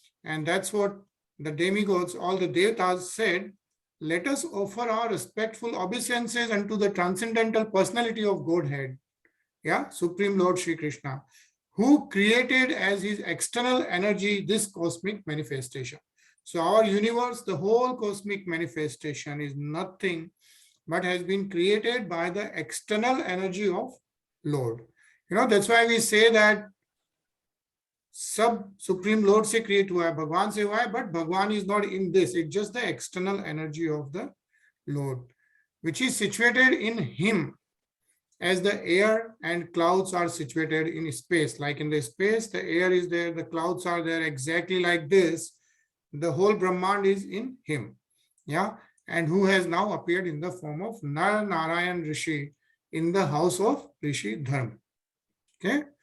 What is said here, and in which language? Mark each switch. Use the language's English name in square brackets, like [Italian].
[English] And that's what the demigods, all the devatas said, let us offer our respectful obeisances unto the transcendental personality of Godhead, Supreme Lord Shri Krishna, who created as his external energy this cosmic manifestation. So our universe, the whole cosmic manifestation, is nothing but has been created by the external energy of Lord. That's why we say that [Hindi] सब supreme Lord से create हुआ है, [English] भगवान से हुआ है, but Bhagwan is not in this. It's just the external energy of the Lord, which is situated in him, as the air and clouds are situated in space. Like in the space, the air is there, the clouds are there, exactly like this. The whole Brahmand is in him, and who has now appeared in the form of Nar Narayan Rishi in the house of Rishi Dharma. Okay.